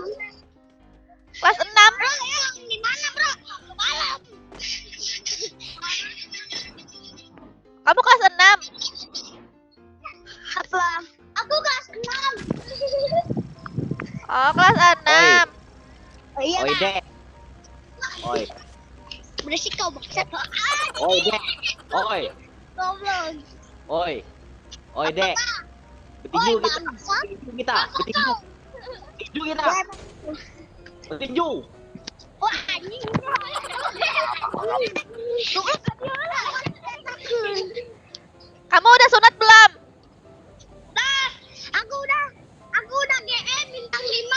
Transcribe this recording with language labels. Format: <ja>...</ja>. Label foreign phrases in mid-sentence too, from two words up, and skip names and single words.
<id>Kelas 6. Bro, yang di mana, bro? Malam. Kamu kelas 6. Apa? Aku kelas 6. Oh, kelas 6. Oh iya, Oi Bang. dek. Oi. Berisik kau bangsat. Oi dek. Oi. Goblok. Oi. Oi dek. Betinju Oi, kita. bangsat. Betinju kita. Betinju. Betinju kita. Betinju. Wah, anjing. Kamu udah sunat belum? Nah, aku udah GM bintang 5.</id>